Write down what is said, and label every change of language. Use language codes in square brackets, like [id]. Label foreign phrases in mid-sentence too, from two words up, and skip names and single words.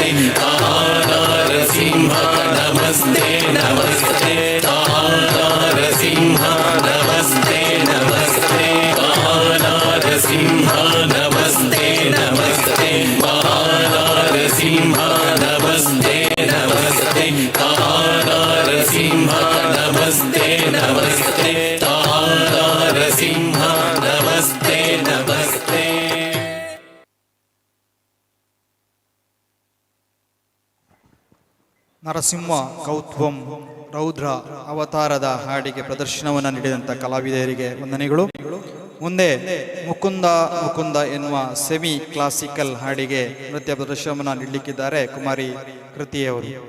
[sa] ನಾರಸಿಂಹ ನಮಸ್ತೆ ನಮಸ್ತೆ ನಾರಸಿಂಹ ನಮಸ್ತೆ ನಮಸ್ತೆ ನಾರಸಿಂಹ ನಮಸ್ತೆ ನಮಸ್ತೆ ನಾರಸಿಂಹ ನಮಸ್ತೆ ನಮಸ್ತೆ ನಾರಸಿಂಹ ನಮಸ್ತೆ ನಮಸ್ತೆ ನಾರಸಿಂಹ ನಮಸ್ತೆ ನಮಸ್ತೆ. [kn] ನರಸಿಂಹ ಕೌತ್ವಂ ರೌದ್ರ ಅವತಾರದ ಹಾಡಿಗೆ ಪ್ರದರ್ಶನವನ್ನು ನೀಡಿದಂಥ ಕಲಾವಿದರಿಗೆ ವಂದನೆಗಳು. ಮುಂದೆ ಮುಕುಂದ ಮುಕುಂದ ಎನ್ನುವ ಸೆಮಿ ಕ್ಲಾಸಿಕಲ್ ಹಾಡಿಗೆ ನೃತ್ಯ ಪ್ರದರ್ಶನವನ್ನು ನೀಡಲಿಕ್ಕಿದ್ದಾರೆ ಕುಮಾರಿ ಕೃತಿಯವರು.